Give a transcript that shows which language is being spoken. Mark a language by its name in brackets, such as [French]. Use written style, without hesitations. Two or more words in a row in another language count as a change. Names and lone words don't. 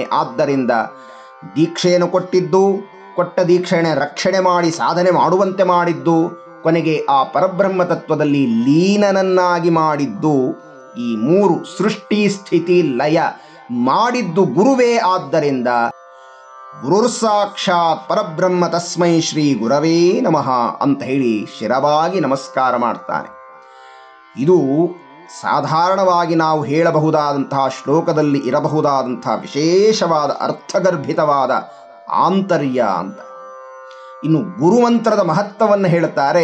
[Kannada] ಆದ್ದರಿಂದ ದೀಕ್ಷೆಯನ್ನು ಕೊಟ್ಟಿದ್ದು, ಕೊಟ್ಟ ದೀಕ್ಷೆಯನ್ನು ರಕ್ಷಣೆ ಮಾಡಿ ಸಾಧನೆ ಮಾಡುವಂತೆ ಮಾಡಿದ್ದು, ಕೊನೆಗೆ ಆ ಪರಬ್ರಹ್ಮ ತತ್ವದಲ್ಲಿ ಲೀನನನ್ನಾಗಿ ಮಾಡಿದ್ದು, ಈ ಮೂರು ಸೃಷ್ಟಿ ಸ್ಥಿತಿ ಲಯ ಮಾಡಿದ್ದು ಗುರುವೇ. ಆದ್ದರಿಂದ [Sanskrit] ಗುರುರ್ ಸಾಕ್ಷಾತ್ ಪರಬ್ರಹ್ಮ ತಸ್ಮೈ ಶ್ರೀ ಗುರವೇ ನಮಃ [Kannada] ಅಂತ ಹೇಳಿ ಶಿರವಾಗಿ ನಮಸ್ಕಾರ ಮಾಡ್ತಾನೆ. ಇದು ಸಾಧಾರಣವಾಗಿ ನಾವು ಹೇಳಬಹುದಾದಂತಹ ಶ್ಲೋಕದಲ್ಲಿ ಇರಬಹುದಾದಂತಹ ವಿಶೇಷವಾದ ಅರ್ಥಗರ್ಭಿತವಾದ ಆಂತರ್ಯ ಅಂತ. ಇನ್ನು ಗುರುಮಂತ್ರದ ಮಹತ್ವವನ್ನು ಹೇಳುತ್ತಾರೆ.